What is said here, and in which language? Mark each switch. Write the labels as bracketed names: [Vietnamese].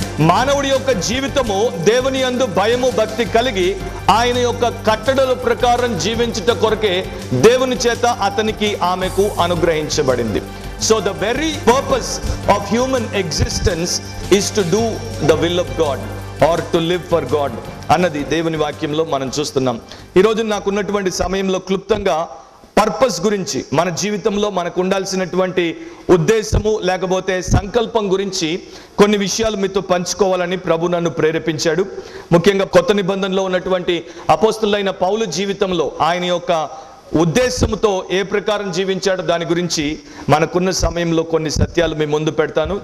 [Telugu] మానవుడి యొక్క జీవితము దేవుని యందు భయము భక్తి కలిగి ఆయన యొక్క కట్టడల ప్రకారం జీవించుట కొరకే దేవుని చేత అతనికి ఆమెకు అనుగ్రహించబడింది. [English] So the very purpose of human existence is to do the will of God or to live for God [Telugu] అన్నది దేవుని వాక్యంలో మనం చూస్తున్నాం. ఈరోజు నాకున్నటువంటి సమయంలో క్లుప్తంగా పర్పస్ గురించి, మన జీవితంలో మనకు ఉండాల్సినటువంటి ఉద్దేశము లేకపోతే సంకల్పం గురించి కొన్ని విషయాలు మీతో పంచుకోవాలని ప్రభు నన్ను ప్రేరేపించాడు. ముఖ్యంగా కొత్త నిబంధనలో ఉన్నటువంటి అపోస్తులైన పౌలు జీవితంలో ఆయన యొక్క ఉద్దేశంతో ఏ ప్రకారం జీవించాడో దాని గురించి మనకున్న సమయంలో కొన్ని సత్యాలు మీ ముందు పెడతాను.